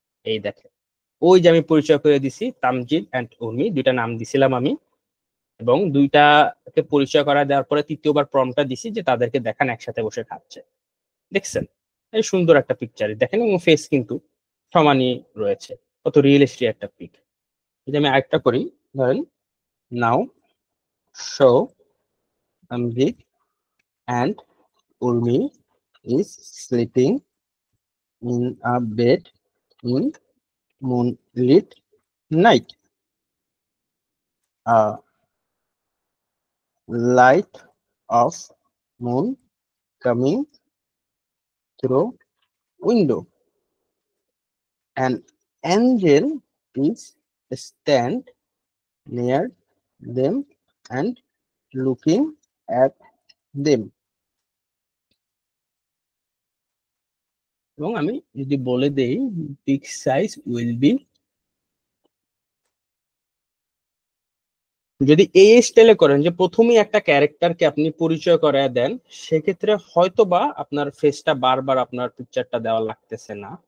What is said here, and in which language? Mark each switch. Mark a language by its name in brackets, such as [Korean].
[Bangla] এই দেখেন, ওই যে আমি পরিচয় করে দিছি তামজিদ এন্ড উর্মি, দুইটা নাম দিছিলাম আমি, এবং দুইটাকে পরিচয় করা দেওয়ার পরে তৃতীয়বার প্রম্পটটা দিছি যে তাদেরকে দেখান একসাথে বসে খাচ্ছে। দেখছেন? এই সুন্দর একটা পিকচার দেখেন, এবং ফেস কিন্তু সমানই রয়েছে। কত রিয়েলিস্টিক একটা পিক। যদি আমি আরেকটা করি, ধরেন [English] Now show Tamjid and Urmi is sleeping in a bed in moonlit night. A light of moon coming through window. An angel is stand near them and looking at them. [Bangla] এবং আমি যদি বলে দেই [English] pic size will be, [Bangla] যদি এই স্টাইলে করেন যে প্রথমেই একটা ক্যারেক্টারকে আপনি পরিচয় করায় দেন, সেক্ষেত্রে হয়তো বা আপনার ফেসটা বারবার আপনার পিকচারটা দেওয়া লাগতেছে না।